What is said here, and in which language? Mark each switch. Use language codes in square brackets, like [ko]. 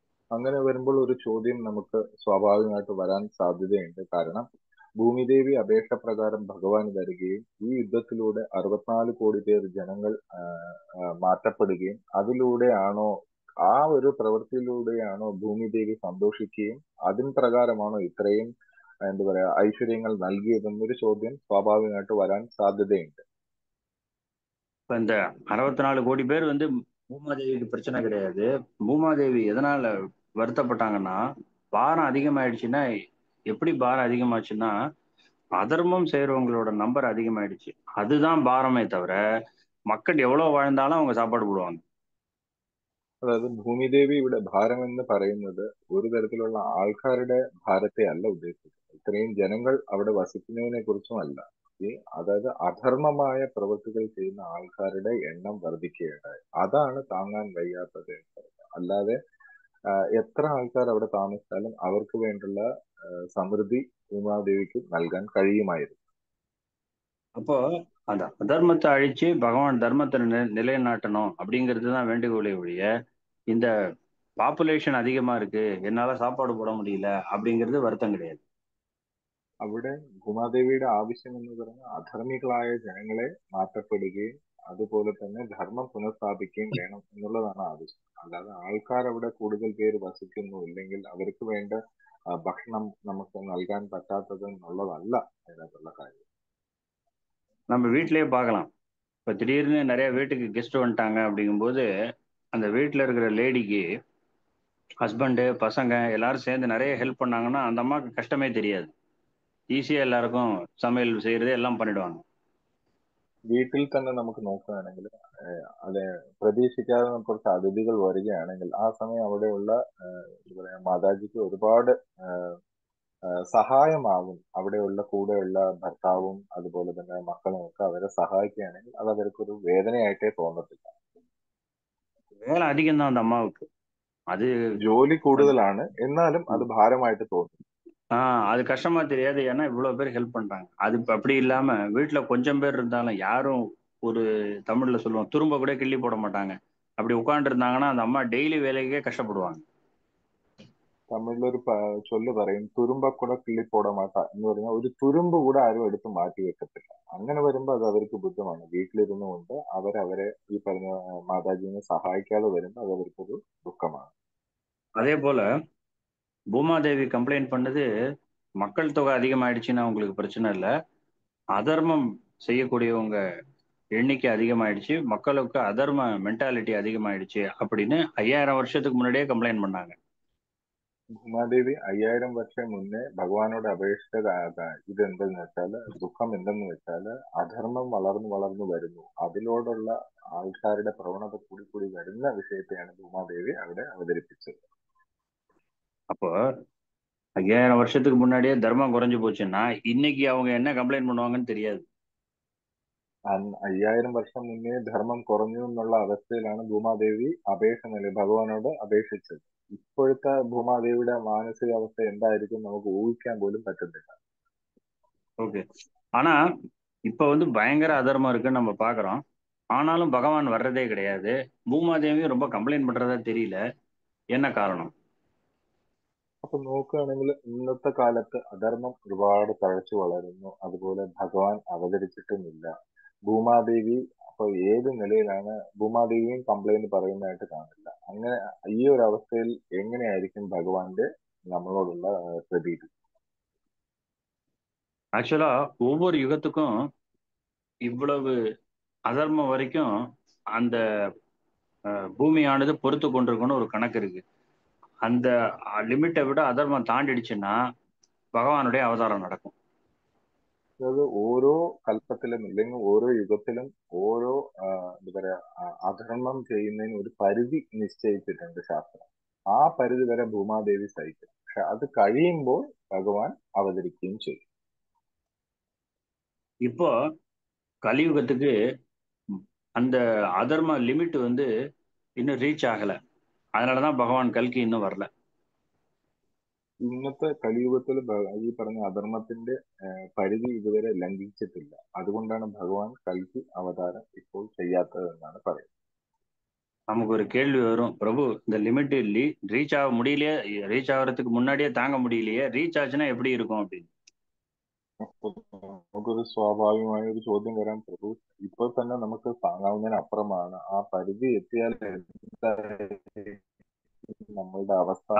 [ml] അങ്ങനെ വരുമ്പോൾ ഒരു ചോദ്യം നമുക്ക് സ്വാഭാവികമായിട്ട് വരാൻ സാധ്യതയുണ്ട്. കാരണം ഭൂമിദേവി അപേക്ഷ പ്രകാരം ഭഗവാൻ വരികയും ഈ യുദ്ധത്തിലൂടെ 64 കോടി പേർ ജനങ്ങൾ മാറ്റപ്പെടുകയും അതിലൂടെയാണോ, ആ ഒരു പ്രവൃത്തിയിലൂടെയാണോ ഭൂമിദേവി സന്തോഷിക്കുകയും അതിൻ പ്രകാരമാണോ ഇത്രയും എന്താ പറയാ ഐശ്വര്യങ്ങൾ നൽകിയതെന്നൊരു ചോദ്യം സ്വാഭാവികമായിട്ട് വരാൻ സാധ്യതയുണ്ട്. [ta] இப்ப இந்த 64 கோடி பேர் வந்து பூமாதேவிக்கு பிரச்சனை கிடையாது. பூமாதேவி எதனால வருத்தப்பட்டாங்கன்னா, பாரம் அதிகமாயிடுச்சுன்னா, எப்படி பாரம் அதிகமாச்சுன்னா அதர்மம் செய்யறவங்களோட நம்பர் அதிகமாயிடுச்சு. அதுதான் பாரமே தவிர மக்கள் எவ்வளவு வாழ்ந்தாலும் அவங்க சாப்பாடு போடுவாங்க. [ml] അതായത് ഭൂമിദേവി ഇവിടെ ഭാരം എന്ന് പറയുന്നത് ഒരു തരത്തിലുള്ള ആൾക്കാരുടെ ഭാരത്തെ അല്ല ഉദ്ദേശിക്കുന്നത്. ഇത്രയും ജനങ്ങൾ അവിടെ വസിക്കുന്നതിനെ കുറിച്ചുമല്ല. അതായത് അധർമ്മമായ പ്രവൃത്തികൾ ചെയ്യുന്ന ആൾക്കാരുടെ എണ്ണം വർദ്ധിക്കുകയുണ്ടായി. അതാണ് താങ്ങാൻ വയ്യാത്തത്. അല്ലാതെ എത്ര ആൾക്കാർ അവിടെ താമസിച്ചാലും അവർക്ക് വേണ്ടുള്ള സമൃദ്ധി ഭൂമാദേവിക്ക് നൽകാൻ കഴിയുമായിരുന്നു. [ta] அப்போ அந்த அதர்மத்தை அழிச்சு பகவான் தர்மத்தை நிலைநாட்டணும் அப்படிங்கிறது தான் வேண்டுகோளே ஒழிய, இந்த பாப்புலேஷன் அதிகமா இருக்கு, என்னால சாப்பாடு போட முடியல அப்படிங்கிறது வருத்தம் கிடையாது. [ml] അവിടെ ഭൂമാദേവിയുടെ ആവശ്യം എന്ന് പറഞ്ഞാൽ അധർമ്മികളായ ജനങ്ങളെ മാറ്റപ്പെടുകയും അതുപോലെ തന്നെ ധർമ്മം പുനഃസ്ഥാപിക്കുകയും വേണം എന്നുള്ളതാണ് ആവശ്യം. അല്ലാതെ ആൾക്കാർ അവിടെ കൂടുതൽ പേര് വസിക്കുന്നു ഇല്ലെങ്കിൽ അവർക്ക് വേണ്ട ഭക്ഷണം നമുക്ക് നൽകാൻ പറ്റാത്തത് എന്നുള്ളതല്ല അതിനകത്തുള്ള കാര്യം. [ta] நம்ம வீட்டிலேயே பார்க்கலாம். இப்போ திடீர்னு நிறைய வீட்டுக்கு கெஸ்ட் வந்துட்டாங்க அப்படிங்கும்போது அந்த வீட்டில் இருக்கிற லேடிக்கு ஹஸ்பண்டு பசங்க எல்லாரும் சேர்ந்து நிறைய ஹெல்ப் பண்ணாங்கன்னா அந்த அம்மாவுக்கு கஷ்டமே தெரியாது. ஈஸியாக எல்லாருக்கும் சமையல் செய்யறது എല്ലാം பண்ணிடுவாங்க. [ml] വീട്ടിൽ തന്നെ നമുക്ക് നോക്കുകയാണെങ്കിൽ അത് പ്രതീക്ഷിക്കാതെ കുറച്ച് അതിഥികൾ വരികയാണെങ്കിൽ ആ സമയം അവിടെയുള്ള എന്താ പറയാ മാതാജിക്ക് ഒരുപാട് സഹായമാകും. അവിടെയുള്ള കൂടെയുള്ള ഭർത്താവും അതുപോലെ തന്നെ മക്കളും ഒക്കെ അവരെ സഹായിക്കുകയാണെങ്കിൽ അത് അവർക്കൊരു വേദനയായിട്ടേ തോന്നത്തില്ല. [ta] வேலை அதிகம் தான் அந்த அம்மாவுக்கு. அது [ml] ജോലി കൂടുതലാണ്, എന്നാലും അത് ഭാരമായിട്ട് തോന്നും. [ta] அது கஷ்டமா தெரியாது, ஏன்னா இவ்வளவு பேர் ஹெல்ப் பண்றாங்க. அது இப்ப அப்படி இல்லாம வீட்டுல கொஞ்சம் பேர் இருந்தாலும் யாரும் ஒரு தமிழ்ல சொல்லுவோம் துரும்ப கூட கிள்ளி போட மாட்டாங்க. அப்படி உட்கார்ந்து இருந்தாங்கன்னா அந்த அம்மா டெய்லி வேலைக்கே കഷ്ടപ്പെടുവാங்க. [ml] തമിഴിലൊരു ചൊല്ല് പറയും [ta] തുരുമ്പക്കുട കിള്ളി പോട മാട്ട [ml] എന്ന് പറഞ്ഞാൽ ഒരു തുരുമ്പ് കൂടെ ആരും എടുത്ത് മാറ്റി വെക്കത്തില്ല. അങ്ങനെ വരുമ്പോൾ അത് അവർക്ക് ബുദ്ധിമാണ്. വീട്ടിലിരുന്നു കൊണ്ട് അവരെ ഈ പറഞ്ഞ മാതാജീനെ സഹായിക്കാതെ വരുമ്പോൾ അത് അവർക്കൊരു ദുഃഖമാണ്. [ta] அதே போல பூமாதேவி கம்ப்ளைண்ட் பண்ணது மக்கள் தொகை அதிகமாயிடுச்சுன்னா அவங்களுக்கு பிரச்சனை இல்லை, அதர்மம் செய்யக்கூடியவங்க எண்ணிக்கை அதிகமாயிடுச்சு, மக்களுக்கு அதர்ம மென்டாலிட்டி அதிகமாயிடுச்சு அப்படின்னு 5000 வருஷத்துக்கு முன்னாடியே கம்ப்ளைண்ட் பண்ணாங்க. [ml] ഭൂമാദേവി 5000 വർഷം മുന്നേ ഭഗവാനോട് അപേക്ഷിച്ച ഇതെന്തെന്ന് വെച്ചാല്, ദുഃഖം എന്തെന്ന് വെച്ചാല് അധർമ്മം വളർന്നു വളർന്നു വരുന്നു, അതിലോടുള്ള ആൾക്കാരുടെ പ്രവണത കൂടി കൂടി വരുന്ന വിഷയത്തെയാണ് ഭൂമാദേവി അവിടെ അവതരിപ്പിച്ചത്. [ta] அப்போ 5000 வருஷத்துக்கு முன்னாடியே தர்மம் குறைஞ்சு போச்சுன்னா இன்னைக்கு அவங்க என்ன கம்ப்ளைண்ட் பண்ணுவாங்கன்னு தெரியாது. [ml] 5000 വർഷം മുന്നേ ധർമ്മം കുറഞ്ഞു എന്നുള്ള അവസ്ഥയിലാണ് ഭൂമാദേവി ഭഗവാനോട് അപേക്ഷിച്ചത്. ഇപ്പോഴത്തെ ഭൂമാദേവിയുടെ മാനസികാവസ്ഥ എന്തായിരിക്കും നമുക്ക് ഊഹിക്കാൻ പോലും പറ്റുന്നില്ല. [ta] ஓகே, ஆனா இப்ப பயங்கர அதர்மம் இருக்குன்னு நம்ம பாக்குறோம், ஆனாலும் பகவான் வர்றதே கிடையாது. பூமாதேவியும் ரொம்ப கம்ப்ளைண்ட் பண்றதா தெரியல, என்ன காரணம்? [ml] അപ്പൊ നോക്കുകയാണെങ്കിൽ ഇന്നത്തെ കാലത്ത് അധർമ്മം ഒരുപാട് തഴച്ചു വളരുന്നു, അതുപോലെ ഭഗവാൻ അവതരിച്ചിട്ടുമില്ല. ഭൂമാദേവി അപ്പൊ ഏത് നിലയിലാണ്, ഭൂമാദേവിയും കംപ്ലൈന്റ് പറയുന്നതായിട്ട് കാണില്ല. അങ്ങനെ ഈ ഒരു അവസ്ഥയിൽ എങ്ങനെയായിരിക്കും ഭഗവാന്റെ നമ്മളോടുള്ള പ്രതീതി? [ta] ஆக்சுவலா ஒவ்வொரு யுகத்துக்கும் இவ்வளவு அதர்மம் வரைக்கும் அந்த பூமியானது பொறுத்து கொண்டிருக்குன்னு ஒரு கணக்கு இருக்கு. அந்த லிமிட்டை விட அதர்மம் தாண்டிடுச்சுன்னா ഭഗവാനുடைய അവതാരം നടക്കും. [ml] അതായത് ഓരോ കൽപ്പത്തിലും അല്ലെങ്കിൽ ഓരോ യുഗത്തിലും ഓരോ എന്താ പറയാ അധർമ്മം ചെയ്യുന്നതിന് ഒരു പരിധി നിശ്ചയിച്ചിട്ടുണ്ട് ശാസ്ത്രം. ആ പരിധി വരെ ഭൂമാദേവി സഹിക്കും. പക്ഷെ അത് കഴിയുമ്പോൾ ഭഗവാൻ അവതരിക്കുകയും ചെയ്യും. [ta] இப்போ கலியுகத்துக்கு அந்த அதர்ம லிமிட் இன்னும் ரீச் ஆகல, அதனாலதான் பகவான் கல்கி இன்னும் வரல. [ml] ഇന്നത്തെ കലിയുഗത്തിൽ ഈ പറഞ്ഞ അധർമ്മത്തിന്റെ പരിധി ഇതുവരെ ലംഘിച്ചിട്ടില്ല. അതുകൊണ്ടാണ് ഭഗവാൻ കൽക്കി അവതാരം ഇപ്പോൾ ചെയ്യാത്തതെന്നാണ് പറയുന്നത്. [ta] நமக்கு ஒரு கேள்வி வரும், பிரபு இந்த லிமிட் ரீச் ஆக முடியலையே, ரீச் ஆகிறதுக்கு முன்னாடியே தாங்க முடியலையே, ரீச் ஆச்சுன்னா எப்படி இருக்கும் அப்படின்னு. [ml] നമുക്കൊരു സ്വാഭാവികമായ ഒരു ചോദ്യം വരാൻ, പ്രഭു ഇപ്പോൾ തന്നെ നമുക്ക് താങ്ങാവുന്നതിന് അപ്പുറമാണ്, ആ പരിധി എത്തിയാൽ നമ്മളുടെ അവസ്ഥ